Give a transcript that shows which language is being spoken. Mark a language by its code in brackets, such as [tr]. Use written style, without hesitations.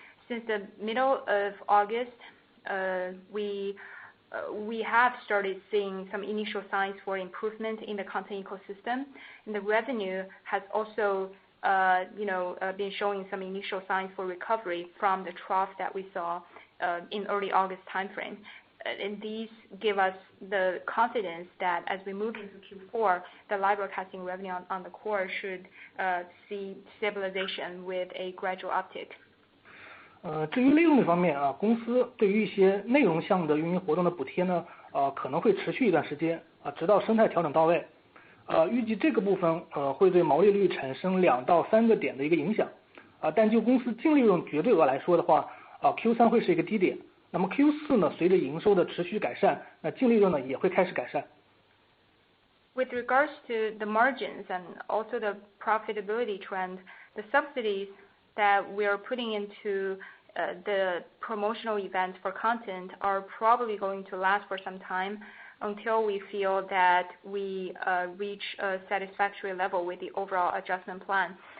[en] Since the middle of August, we have started seeing some initial signs for improvement in the content ecosystem, and the revenue has also been showing some initial signs for recovery from the trough that we saw in early August timeframe. And these give us the confidence that as we move into Q4, the live broadcasting revenue on the core should see stabilization with a gradual uptick. [zh] 至于利润的方面公司对于一些内容项的运营活动的补贴呢，可能会持续一段时间直到生态调整到位。预计这个部分会对毛利率产生2到3个点的一个影响。但就公司净利润绝对额来说的话，Q3 会是一个低点。那么 Q4 呢，随着营收的持续改善，那净利润呢也会开始改善。 [en] With regards to the margins and also the profitability trend, the subsidies that we are putting into the promotional events for content are probably going to last for some time until we feel that we reach a satisfactory level with the overall adjustment plan.